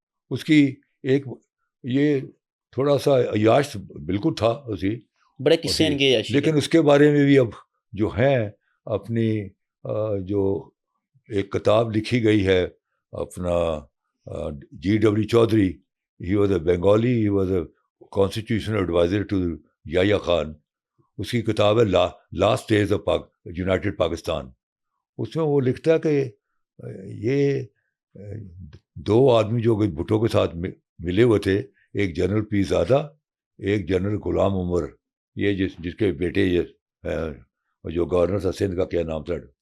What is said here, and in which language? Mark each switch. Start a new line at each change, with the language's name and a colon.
Urdu: اس کی ایک یہ تھوڑا سا عیاش بالکل تھا اسی, بڑے قصے ان کے, لیکن اس کے بارے میں بھی اب جو ہیں اپنی جو ایک کتاب لکھی گئی ہے اپنا G.W.
English: Chaudhry, he was a Bengali, he was a constitutional advisor to Yahya Khan.
Urdu: اس کی کتاب ہے last days of United Pakistan. اس میں وہ لکھتا ہے کہ یہ دو آدمی جو بھٹو کے ساتھ ملے ہوئے تھے, ایک جنرل پی زادہ, ایک جنرل غلام عمر, یہ جس کے بیٹے یہ جو گورنر تھا سندھ کا, کیا نام تھا